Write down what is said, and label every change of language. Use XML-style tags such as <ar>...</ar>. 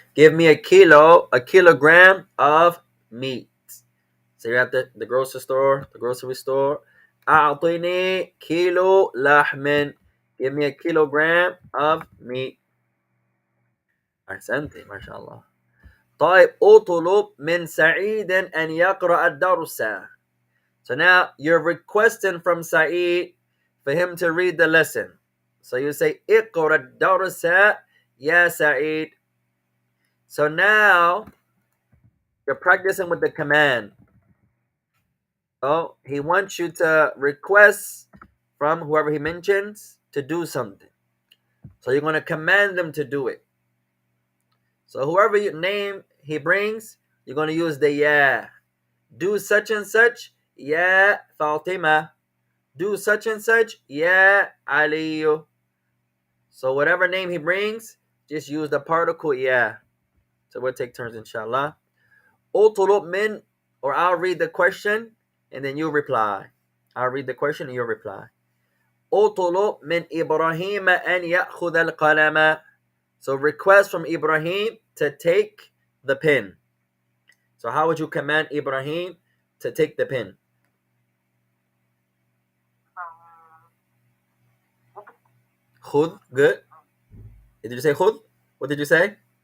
<en>Give me a kilogram of meat. So you're at the grocery store.</en> <ar>أعطيني كيلو لحم.</ar> <en>Give me a kilogram of meat.</en> <ar>أحسنتي ما شاء الله. طيب أطلب من سعيد أن يقرأ الدرس.</ar> <en>So now you're requesting from Sa'id for him to read the lesson. So you say</en> <ar>اقرأ الدرس يا سعيد.</ar> <en>So now you're practicing with the command. So he wants you to request from whoever he mentions to do something. So you're going to command them to do it. So whoever your name he brings, you're going to use the ya. Do such and such, ya Fatima. Do such and such, ya Aliyu. So whatever name he brings, just use the particle ya. So we'll take turns inshallah.</en> <ar>اطلب من,</ar> <en>or I'll read the question and then you reply. I'll read the question and you reply.</en> <ar>اطلب من إبراهيم أن يأخذ القلم.</ar> <en>So request from Ibrahim to take the pen. So how would you command Ibrahim to take the pen?</en> <ar>خذ,</ar> <en>good. Did you say خذ? What did you say?</en>